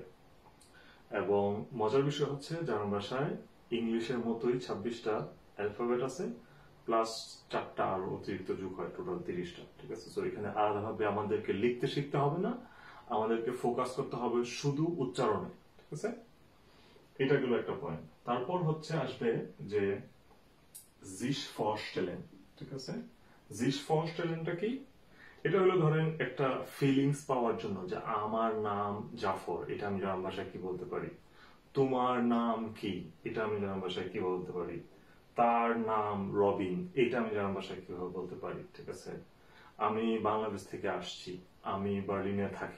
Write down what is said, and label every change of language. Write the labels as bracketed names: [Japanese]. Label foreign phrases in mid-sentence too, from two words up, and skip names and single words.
[Bangla] এবং মজার বিষয় হচ্ছে, জার্মান ভাষায় ইংলিশের মতোই 26টা অ্যালফাবেট আছে, প্লাস 4টা আরো অতিরিক্ত যোগ হয়, টোটাল 30টা। ঠিক আছে, তো এখানে আলাদাভাবে আমাদেরকে লিখতে শিখতে হবে না, আমাদেরকে ফোকাস করতে হবে শুধু উচ্চারণে। ঠিক আছে, এটা গেল একটা পয়েন্ট। তারপর হচ্ছে আসবে যে [German] sich vorstellen। [Bangla] ঠিক আছে, [German] sich vorstellen [Bangla] টা কি? এটা হলো ধরেন একটা ফিলিংস পাওয়ার জন্য, যে আমার নাম জাফর, এটা আমি জার্মান ভাষায় কি বলতে পারি? তোমার নাম কি? এটা আমি জার্মান ভাষায় কি বলতে পারি? তার নাম রবিন, এটা আমি জার্মান ভাষায় কিভাবে বলতে পারি? ঠিক আছে, আমি বাংলাদেশ থেকে আসছি, আমি বার্লিনে থাকি।